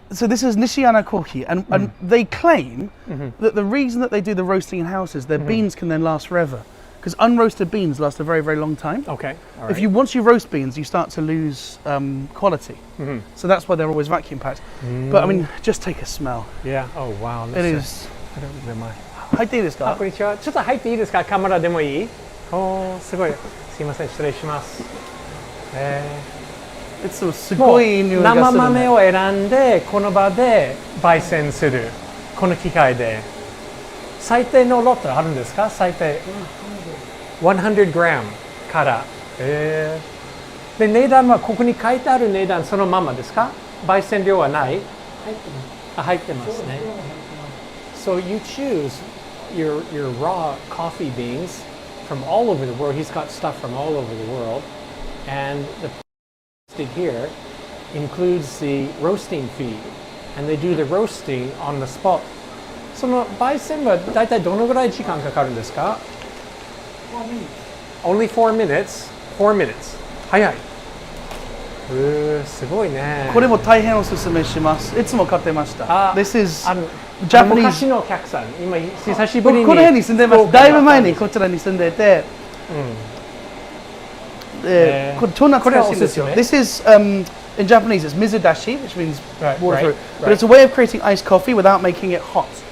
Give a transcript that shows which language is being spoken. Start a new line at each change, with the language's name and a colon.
English: So this is Nishiana Koki, and they claim that the reason that they do the roasting in houses, their beans can then last forever. Because unroasted beans last a very, very long time. Okay. All right. Once you roast beans, you start to lose quality. So that's why they're always vacuum packed. But I mean, just take a smell. Yeah. Oh wow. It is. I don't remember.
Japanese: 入っていいですか？こんにちは。ちょっと入っていいですか？カメラでもいい？すごい。すいません、失礼します。すごい匂いがするね。生豆を選んでこの場で焙煎する。この機械で。最低のロットあるんですか？最低。100 gram から。で、値段はここに書いてある値段そのままですか？焙煎量はない？入ってますね。
English: So you choose your raw coffee beans from all over the world. He's got stuff from all over the world. And the listed here includes the roasting fee. And they do the roasting on the spot.
Japanese: その焙煎はだいたいどのぐらい時間かかるんですか？
English: Only 4 minutes? 4 minutes.
Japanese: 早い。すごいね。これも大変おすすめします。いつも買ってました。
English: This is Japanese。
Japanese: 昔のお客さん、今久しぶりに。この辺に住んでます。だいぶ前にこちらに住んでて。これ超懐かしいんですよ。
English: This is in Japanese it's mizudashi, which means water, but it's a way of creating iced coffee without making it hot.